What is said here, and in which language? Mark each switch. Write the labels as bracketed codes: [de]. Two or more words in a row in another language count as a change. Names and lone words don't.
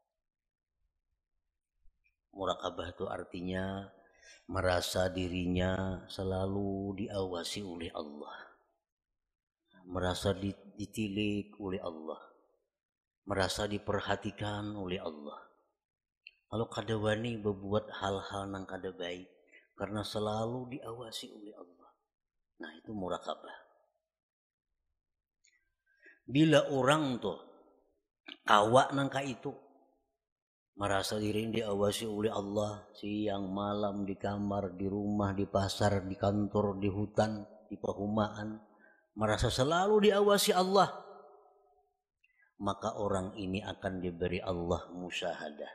[id] Muraqabah itu artinya merasa dirinya selalu diawasi oleh Allah, merasa ditilik oleh Allah, merasa diperhatikan oleh Allah. [bjn] Kalau kada wani berbuat hal-hal yang kada baik karena selalu diawasi oleh Allah. [id] Nah itu muraqabah. Bila orang tuh kawak nangka itu merasa diri diawasi oleh Allah siang malam di kamar, di rumah, di pasar, di kantor, di hutan, di perumahan, merasa selalu diawasi Allah, maka orang ini akan diberi Allah musyahadah.